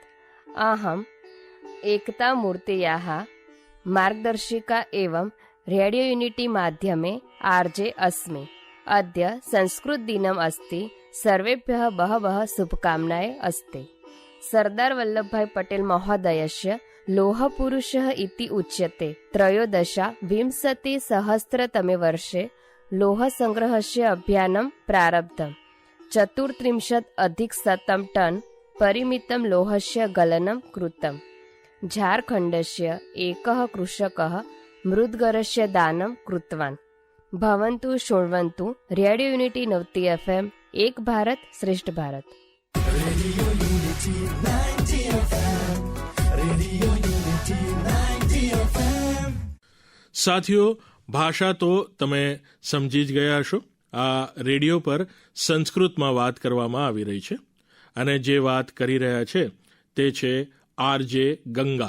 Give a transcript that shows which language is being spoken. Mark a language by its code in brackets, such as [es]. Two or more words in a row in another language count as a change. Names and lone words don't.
[sa] अहम एकता मूर्तयाः मार्गदर्शिका एवं रेडियो युनिटी माध्यमे आरजे अस्मि. अद्य संस्कृत दिनम अस्ति. सर्वेभ्यः बहवः शुभकामनाए अस्ति. सरदार वल्लभभाई पटेल महोदयस्य लोहपुरुषः इति उच्यते. त्रयोदशाविंशतिसहस्रतमे वर्षे लोहसङ्ग्रहस्य अभियानं प्रारब्धम्. 34 टन् परिमितं लोहस्य गलनं कृतम्. झारखण्डस्य एकः कृषकः मृद्गरस्य दानं कृतवान्. भवन्तु शृण्वन्तु रेडियो युनिटी 90 FM. एक भारत श्रेष्ठ भारत. [gu] સાથીઓ, ભાષા તો તમે સમજી જ ગયા હશો. આ રેડિયો પર સંસ્કૃતમાં વાત કરવામાં આવી રહી છે અને જે વાત કરી રહ્યા છે તે છે આરજે ગંગા.